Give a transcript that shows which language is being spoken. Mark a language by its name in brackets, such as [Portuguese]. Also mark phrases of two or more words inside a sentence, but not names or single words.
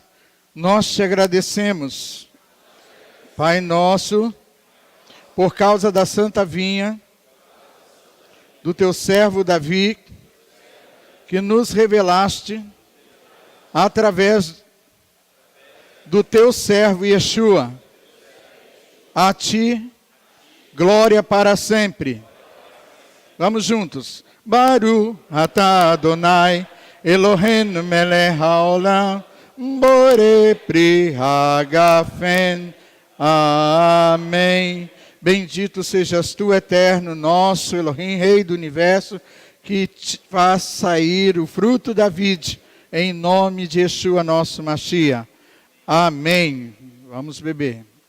[Portuguese] Nós te agradecemos, Pai nosso, por causa da santa vinha do teu servo Davi, que nos revelaste através do teu servo Yeshua. A ti, glória para sempre. Vamos juntos. [Hebrew] ברוך אתה אדוני, אלוהינו מלך העולם, בורא פרי הגפן. [Portuguese] Amém. Bendito sejas tu, eterno, nosso Elohim, Rei do Universo, que te faz sair o fruto da vide, em nome de Yeshua, nosso Mashiach. Amém. Vamos beber.